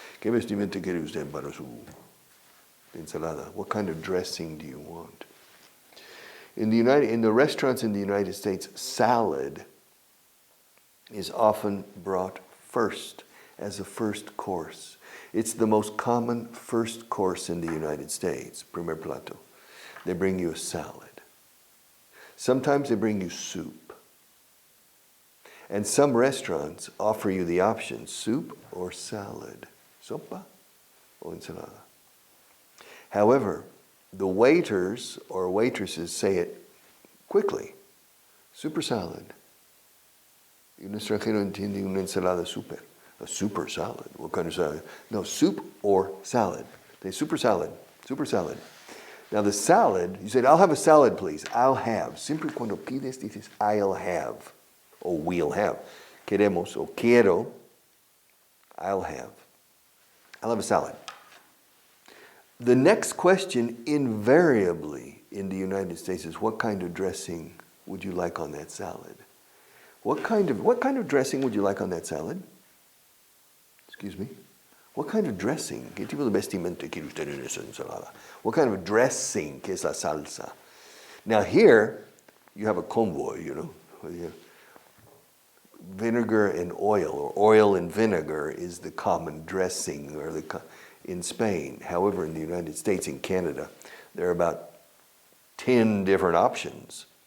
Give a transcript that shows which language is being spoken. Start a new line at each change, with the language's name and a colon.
Spanish: ¿Qué vestimenta quiere usted para su ensalada?
English: What kind of dressing do you want? In the restaurants in the United States, salad is often brought first as a first course. It's the most common first course in the United States,
Spanish: primer plato.
English: They bring you a salad. Sometimes they bring you soup. And some restaurants offer you the option, soup or salad,
Spanish: sopa o ensalada.
English: However, the waiters or waitresses say it quickly, super salad.
Spanish: Y un extranjero entiende una ensalada super,
English: a super salad. What kind of salad? No, soup or salad. They super salad. Now the salad, you said, I'll have a salad, please. I'll have.
Spanish: Siempre cuando pides, dices,
English: I'll have. O we'll have.
Spanish: Queremos o quiero,
English: I'll have. I'll have a salad. The next question invariably in the United States is, what kind of dressing would you like on that salad? What kind of dressing would you like on that salad? Excuse me? What kind of dressing?
Spanish: ¿Qué tipo de vestimenta quiere usted en esa ensalada?
English: What kind of dressing
Spanish: que es la salsa?
English: Now here, you have a convoy, you know. Vinegar and oil, or oil and vinegar is the common dressing in Spain. However, in the United States and Canada, there are about 10 different options.